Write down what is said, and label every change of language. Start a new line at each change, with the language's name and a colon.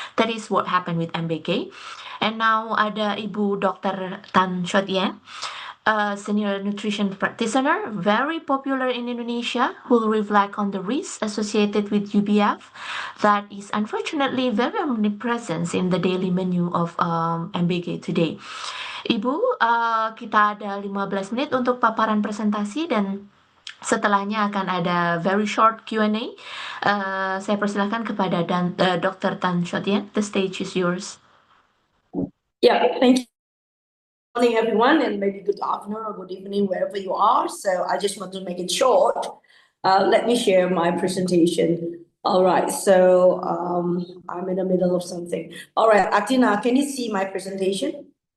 English: That is what happened with MBG. And now
Indonesian: ada Ibu
English: Dr. Tan Shotien, a senior nutrition practitioner, very popular in Indonesia, who will reflect on the risks associated with UBF that is unfortunately very omnipresent in the daily menu of MBG today.
Indonesian: Ibu, kita ada 15 menit untuk paparan presentasi dan setelahnya akan ada
English: very short Q&A.
Indonesian: Saya persilahkan kepada Dr.
English: Tan Shotien. The stage is yours. Yeah, thank you. Good morning, everyone, and maybe good afternoon or good evening, wherever you are. So I just want to make it short. Let me share my presentation. All right, so I'm in the middle of something. All right, Atina, can you see my presentation?